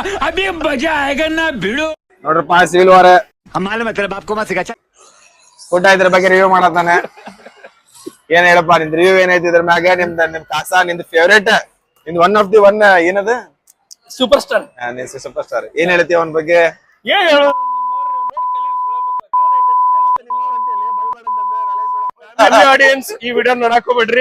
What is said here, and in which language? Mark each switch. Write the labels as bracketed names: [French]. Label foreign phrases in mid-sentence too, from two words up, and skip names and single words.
[Hindi] अभी मजा आएगा ना भिड़ो [Kannada] ನೋಡ್ರಪ್ಪ [English] civil war [Hindi] हम मालूम है तेरे बाप को मत सिखा [Kannada] ಫುಡ್ ಇದ್ರ ಬಗ್ಗೆ ರಿವ್ಯೂ ಮಾಡತ್ತಾನೆ. ಏನ್ ಹೇಳಪ್ಪ ನಿಂದ ರಿವ್ಯೂ ಏನೈತಿ ಇದ್ರ ಮ್ಯಾಗ? ನಿಮ್ ಕಾಸಾ ನಿಂದ ಫೇವ್ರೇಟ್, ನಿಂದ [English] one of the one [Kannada] ಏನದ [English] super star. [Kannada] ನಿನ್ [English] super star. [Kannada] ಏನ್ ಹೇಳ್ತಿ ಅವನ ಬಗ್ಗೆ? ಏನ್ ಹೇಳು ಆಡಿಯನ್ಸ್, ಈ ವಿಡಿಯೋ ನೋಡಾಕ್ ಹೋಗ್ಬೇಡ್ರಿ.